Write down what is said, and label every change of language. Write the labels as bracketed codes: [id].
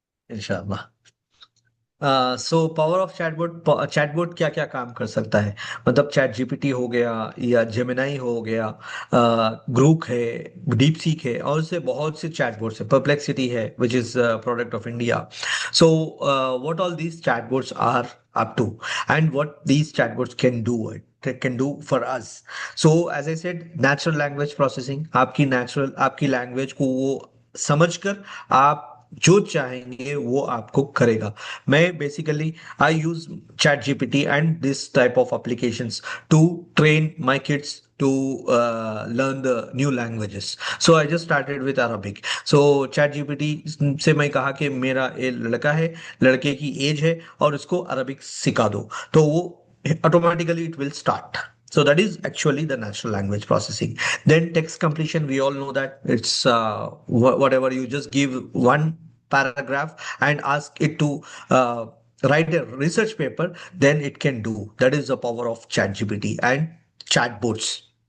[hi] इंशाल्लाह. [en] so power of chatbot [hi] क्या क्या काम कर सकता है. मतलब चैट जीपीटी हो गया, या जेमिनाई हो गया, ग्रूक है, डीप सीक है, और उससे बहुत से चैटबोट्स है. [en] Perplexity है, which is product of India. So what all these chatbots are up to, and what these chatbots can do for us. So as I said, natural language processing, [hi] आपकी लैंग्वेज को वो समझकर आप जो चाहेंगे वो आपको करेगा. [en] मैं basically I use ChatGPT and this type of applications to train my kids to learn the new languages. So I just started with Arabic. [hi] So ChatGPT से मैं कहा कि मेरा ये लड़का है, लड़के की एज है, और उसको अरबिक सिखा दो, तो वो [en] automatically it will start. So that is actually the natural language processing. Then text completion, we all know that it's whatever you just give one paragraph and ask it to write a research paper, then it can do. That is the power of ChatGPT and chatbots.